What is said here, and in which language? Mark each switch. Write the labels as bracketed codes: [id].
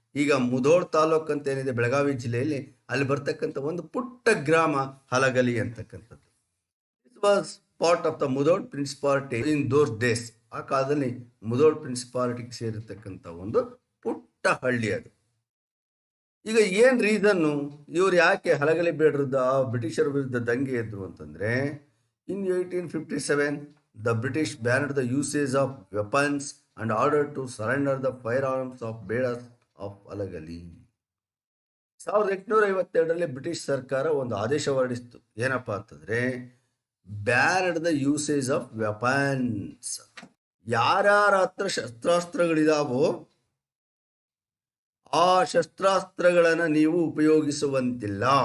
[kn] ಈಗ ಮುಧೋಳ ತಾಲೂಕ್ ಅಂತ ಏನಿದೆ ಬೆಳಗಾವಿ ಜಿಲ್ಲೆಯಲ್ಲಿ, ಅಲ್ಲಿ ಬರ್ತಕ್ಕಂಥ ಒಂದು ಪುಟ್ಟ ಗ್ರಾಮ ಹಲಗಲಿ ಅಂತಕ್ಕಂಥದ್ದು. [en] It was part of the Mudhol principality in those days. [kn] ಆ ಕಾಲದಲ್ಲಿ ಮುಧೋಳ್ ಪ್ರಿನ್ಸಿಪಾಲಿಟಿಗೆ ಸೇರಿರ್ತಕ್ಕಂಥ ಒಂದು ಪುಟ್ಟ ಹಳ್ಳಿ ಅದು. ಈಗ ಏನು ರೀಸನ್ನು, ಇವರು ಯಾಕೆ ಹಲಗಲಿ ಬೇಡರದ ಬ್ರಿಟಿಷರ ವಿರುದ್ಧ ದಂಗೆ ಎದ್ರು ಅಂತಂದರೆ, [en] In 1857 the British banned the usage of weapons and ordered to surrender the firearms of bears of Halagali. [kn] 1852ರಲ್ಲಿ British ಸರ್ಕಾರ ಒಂದು ಆದೇಶ ಹೊರಡಿಸಿತು. ಏನಪ್ಪಾ ಅಂತಂದ್ರೆ, [en] Banned the usage of weapons. [kn] ಯಾರ್ಯಾರ ಹತ್ರ ಶಸ್ತ್ರಾಸ್ತ್ರಗಳಿದಾವೋ ಆ ಶಸ್ತ್ರಾಸ್ತ್ರಗಳನ್ನ ನೀವು ಉಪಯೋಗಿಸುವಂತಿಲ್ಲ.